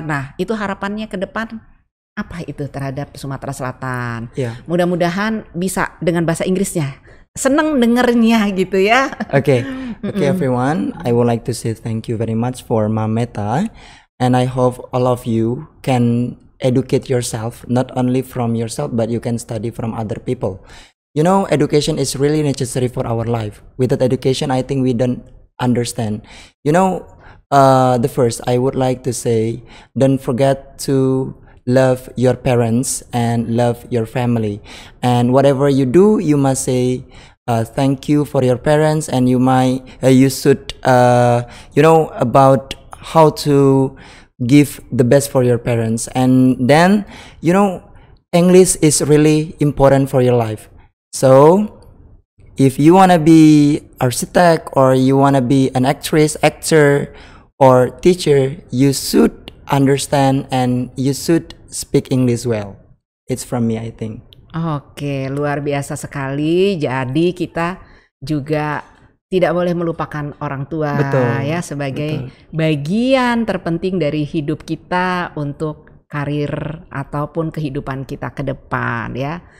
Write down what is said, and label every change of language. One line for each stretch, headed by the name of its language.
Indonesian: Nah, itu harapannya ke depan apa itu terhadap Sumatera Selatan? Mudah-mudahan bisa dengan bahasa Inggrisnya. Seneng dengernya gitu ya.
English: Okay, everyone. I would like to say thank you very much for Mameta, and I hope all of you can educate yourself, not only from yourself, but you can study from other people. You know, education is really necessary for our life. Without education, I think we don't understand. You know, the first I would like to say, don't forget to love your parents and love your family, and whatever you do, you must say thank you for your parents, and you should about how to give the best for your parents. And then English is really important for your life. So if you want to be architect, or you want to be an actress, actor, or teacher, you should understand and you should speak English well. It's from me, I think.
Indonesian: Oke, luar biasa sekali. Jadi kita juga tidak boleh melupakan orang tua ya sebagai bagian terpenting dari hidup kita untuk karir ataupun kehidupan kita ke depan ya.